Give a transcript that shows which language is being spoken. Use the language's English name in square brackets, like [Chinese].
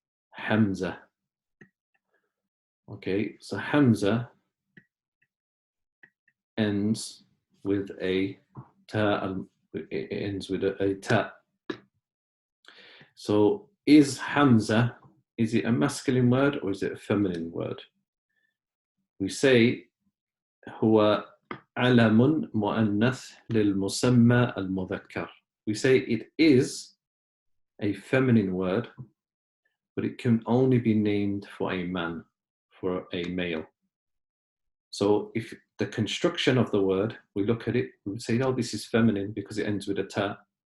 [English] Hamza. Okay, so Hamza ends with a ta. It ends with a ta. So is Hamza, is it a masculine word or is it a feminine word? [Arabic] We say هو علم مؤنث للمسمى المذكر. [English] We say it is a feminine word, but it can only be named for a man, for a male. So if the construction of the word, we look at it, we would say, oh, this is feminine because it ends with a ta.